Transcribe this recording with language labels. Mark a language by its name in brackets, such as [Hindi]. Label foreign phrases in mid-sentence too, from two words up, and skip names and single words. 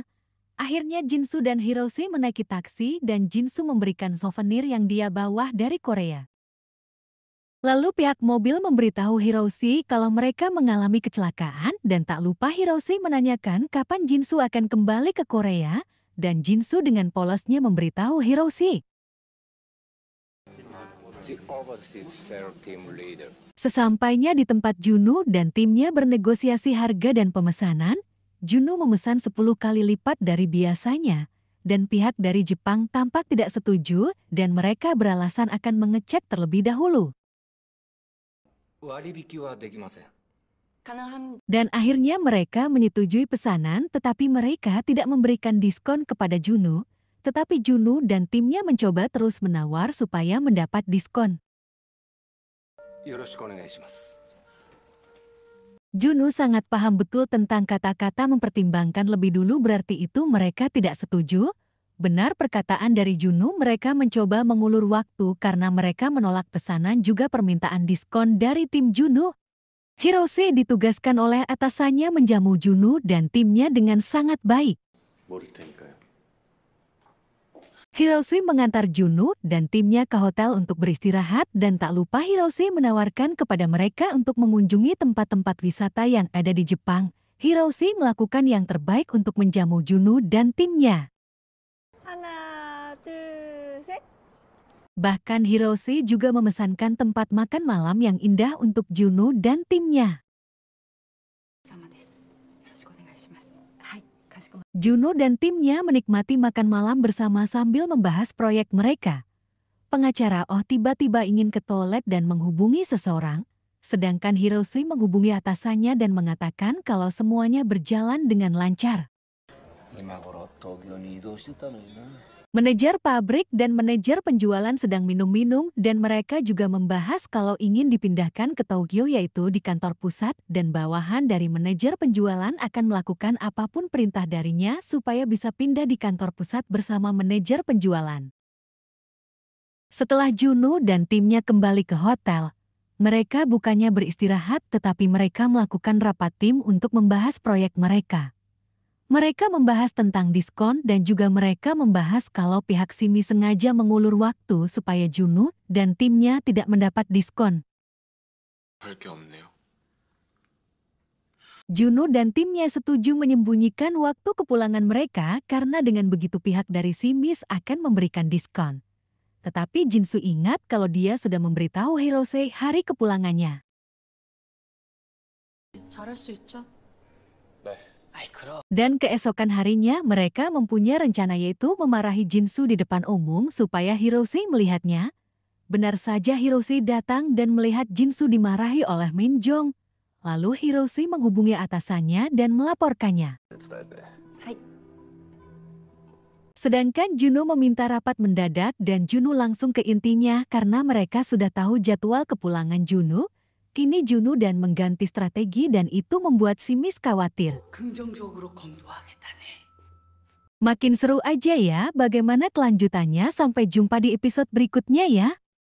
[Indonesian] Akhirnya Jinsu dan Hirose menaiki taksi dan Jinsu memberikan souvenir yang dia bawa dari Korea. Lalu pihak mobil memberitahu Hirose kalau mereka mengalami kecelakaan dan tak lupa Hirose menanyakan kapan Jinsu akan kembali ke Korea dan Jinsu dengan polosnya memberitahu Hirose. [English] The overseas sales team leader. [Indonesian] Sesampainya di tempat, Juno dan timnya bernegosiasi harga dan pemesanan. Juno memesan 10 kali lipat dari biasanya dan pihak dari Jepang tampak tidak setuju dan mereka beralasan akan mengecek terlebih dahulu. [Japanese] 割引はできません。 [Indonesian] Dan akhirnya mereka menyetujui pesanan, tetapi mereka tidak memberikan diskon kepada Juno. Tetapi Juno dan timnya mencoba terus menawar supaya mendapat diskon. [Japanese] よろしくお願いします。 [Indonesian] Juno sangat paham betul tentang kata-kata mempertimbangkan lebih dulu, berarti itu mereka tidak setuju. Benar perkataan dari Juno, mereka mencoba mengulur waktu karena mereka menolak pesanan juga permintaan diskon dari tim Juno. Hirose ditugaskan oleh atasannya menjamu Juno dan timnya dengan sangat baik. [Korean] 머리 테니까요. [Indonesian] Hirose mengantar Juno dan timnya ke hotel untuk beristirahat dan tak lupa Hirose menawarkan kepada mereka untuk mengunjungi tempat-tempat wisata yang ada di Jepang. Hirose melakukan yang terbaik untuk menjamu Juno dan timnya. [Korean] 하나, 둘, 셋. [Indonesian] Bahkan Hirose juga memesankan tempat makan malam yang indah untuk Juno dan timnya. Juno dan timnya menikmati makan malam bersama sambil membahas proyek mereka. Pengacara Oh tiba-tiba ingin ke toilet dan menghubungi seseorang, sedangkan Hirose menghubungi atasannya dan mengatakan kalau semuanya berjalan dengan lancar. [Japanese] 今頃東京に移動してたのにな。 [Indonesian] Manajer pabrik dan manajer penjualan sedang minum-minum dan mereka juga membahas kalau ingin dipindahkan ke Tokyo, yaitu di kantor pusat, dan bawahan dari manajer penjualan akan melakukan apapun perintah darinya supaya bisa pindah di kantor pusat bersama manajer penjualan. Setelah Juno dan timnya kembali ke hotel, mereka bukannya beristirahat tetapi mereka melakukan rapat tim untuk membahas proyek mereka. Mereka membahas tentang diskon dan juga mereka membahas kalau pihak Simi sengaja mengulur waktu supaya Juno dan timnya tidak mendapat diskon. [Korean] 할 게 없네요. [Indonesian] Juno dan timnya setuju menyembunyikan waktu kepulangan mereka karena dengan begitu pihak dari Simis akan memberikan diskon. Tetapi Jinsu ingat kalau dia sudah memberitahu Hirose hari kepulangannya. [Korean] 잘할 수 있죠? 네. 아이 그럼. [Indonesian] Dan keesokan harinya mereka mempunyai rencana, yaitu memarahi Jinsu di depan umum supaya Hirose melihatnya. Benar saja Hirose datang dan melihat Jinsu dimarahi oleh Min Jong. Lalu Hirose menghubungi atasannya dan melaporkannya. [Japanese] 伝えて。 [Indonesian] Sedangkan Juno meminta rapat mendadak dan Juno langsung ke intinya karena mereka sudah tahu jadwal kepulangan Juno. Kini Juno dan mengganti strategi dan itu membuat Simis khawatir. [Korean] 긍정적으로 검토하겠다네. [Indonesian] Makin seru aja ya, bagaimana kelanjutannya? Sampai jumpa di episode berikutnya ya.